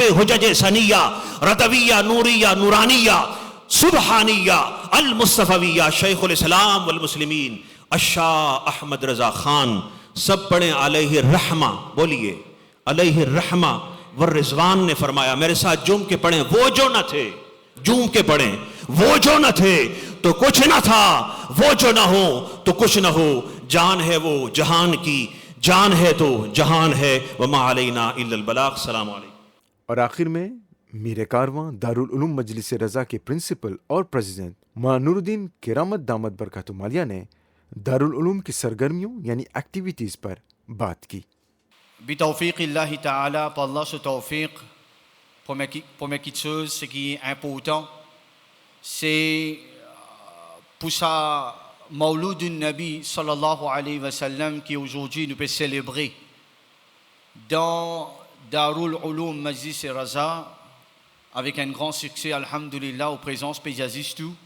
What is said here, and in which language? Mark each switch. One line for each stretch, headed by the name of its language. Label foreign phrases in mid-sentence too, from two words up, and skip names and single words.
Urdu: حجج سنیہ رضویہ نوریہ نورانیہ سبحانیہ المصطفیہ، شیخ الاسلام والمسلمین الشاہ احمد رضا خان، سب پڑھیں
Arabic: علیہ الرحمہ،
Urdu: بولیے
Arabic: علیہ الرحمہ والرضوان،
Urdu: نے فرمایا، میرے ساتھ جم کے پڑھیں، وہ جو نہ تھے، جم کے پڑھیں، وہ جو نہ تھے تو کچھ نہ تھا، وہ جو نہ ہو تو کچھ نہ ہو، جان ہے وہ جہان کی، جان ہے تو جہان ہے،
Arabic: وما علینا الا البلاغ۔ السلام علیکم۔
Urdu: اور آخر میں میر کارواں دارالعلوم مجلس رضا کے پرنسپل اور پریزیڈنٹ مولانا نور الدین کرامت
Arabic: دامت برکاتہ عالیہ
Urdu: نے دارالعلوم کی سرگرمیوں یعنی ایکٹیویٹیز پر بات کی۔
Arabic: بتوفیق اللہ تعالی,
French: par Allah ce tawfiq, première petite chose, ce qui est important, c'est pour ça
Arabic: مولد النبي صلى الله عليه وسلم
French: qui aujourd'hui nous peut célébrer dans Darul Uloum Majlis Raza avec un grand succès, alhamdulillah, aux présences paysagiste.